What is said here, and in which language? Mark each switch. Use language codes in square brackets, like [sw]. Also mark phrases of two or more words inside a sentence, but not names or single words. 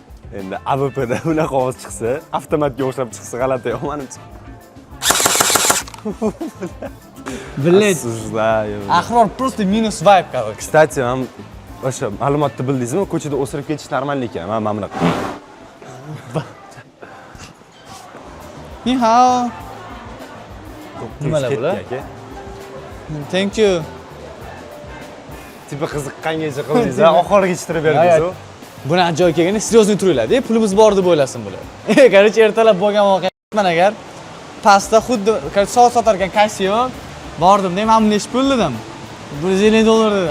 [uz] Endi AWPda unaqa ovoz chiqsa, avtomatga o'xshab chiqsa g'alati yo'q menimcha. [ru] Блядь. Осуждаю. Ahror просто [en] minus vibe, [ru] короче. [uz] Kstati, men o'sha ma'lumotni bildingizmi? Ko'chada o'sirib ketish normal ekan. Men mana bunaqa. [zh] 你好. [uz] Nimalar bular? [en] Thank you. [uz] Tipi qiziqqangacha qildingiz, oxiriga yetishtirib berdingiz-ku. Buni joy kelganda seryozni turinglar-da, pulimiz bor deb o'ylasin bular. Короче, ertalab bo'lgan voqeaman agar pastda xuddi soat sotar ekan kassiyor bordim-da, men buni nechta pul dedim. $150 dedi.